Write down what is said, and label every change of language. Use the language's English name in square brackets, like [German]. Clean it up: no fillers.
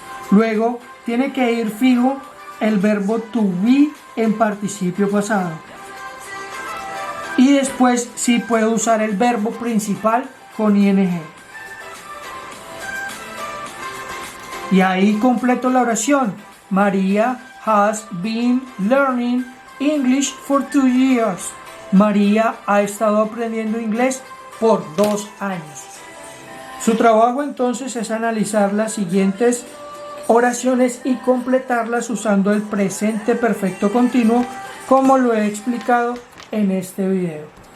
[Spanish] Luego tiene que ir fijo el verbo to be en participio pasado. Y después sí puedo usar el verbo principal con ing. Y ahí completo la oración. [English] María has been learning English for 2 years. [Spanish] María ha estado aprendiendo inglés por 2 años. Su trabajo entonces es analizar las siguientes oraciones y completarlas usando el presente perfecto continuo, como lo he explicado en este video.